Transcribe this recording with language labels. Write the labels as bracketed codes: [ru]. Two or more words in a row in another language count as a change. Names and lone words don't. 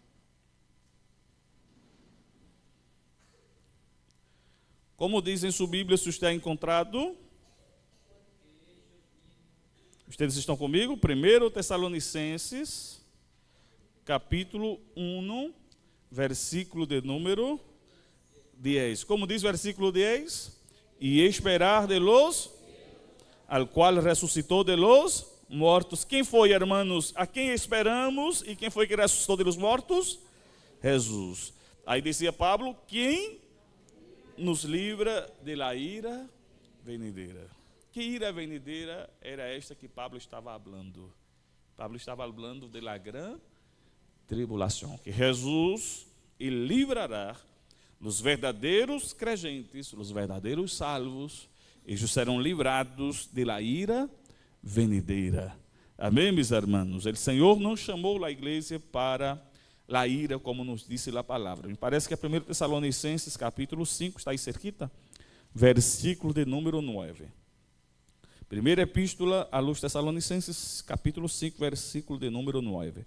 [pt] Como diz em sua Bíblia, se está encontrado? Vocês estão comigo? 1 Tessalonicenses, capítulo 1, versículo de número 10. Como diz o versículo 10? E esperar [es] de los, [pt] al qual ressuscitou [es] de los [pt] mortos. Quem foi, irmãos? A quem esperamos e quem foi que ressuscitou [es] de los [pt] mortos? Jesus. Aí dizia Pablo: quem nos livra [es] de la ira venidera. [pt] Que [es] ira venidera [pt] era esta que Pablo estava falando? Pablo estava falando [es] de la [pt] grande tribulação, que Jesus livrará os verdadeiros crentes, os verdadeiros salvos. Eles serão livrados [es] de la ira venidera. [pt] Amém, meus irmãos? O Senhor não chamou a igreja para a ira, como nos disse a palavra. Me parece que é 1 Tessalonicenses, capítulo 5, está aí cerquita, versículo de número 9. Primeira epístola à luz Tessalonicenses, capítulo 5, versículo de número 9.